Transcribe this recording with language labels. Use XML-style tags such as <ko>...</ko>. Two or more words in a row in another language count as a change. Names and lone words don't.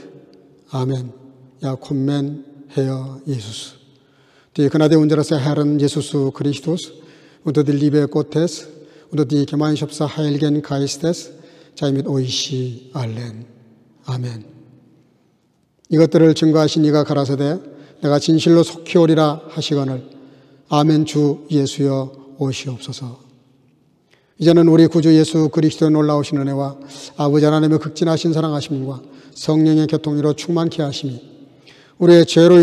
<de>Amen. Ja, kommen, Herr Jesus. Die Gnade unseres Herrn Jesus Christus und die Liebe Gottes und die Gemeinschaft des Heiligen Geistes sei mit euch allen.</de> <ko>아멘. 이것들을 증거하신 이가 가라사대 내가 진실로 속히 오리라 하시거늘 아멘 주 예수여 오시옵소서. 이제는 우리 구주 예수 그리스도의 놀라우신 은혜와 아버지 하나님의 극진하신 사랑하심과 성령의 교통으로 충만케 하심이 우리의 죄로</ko>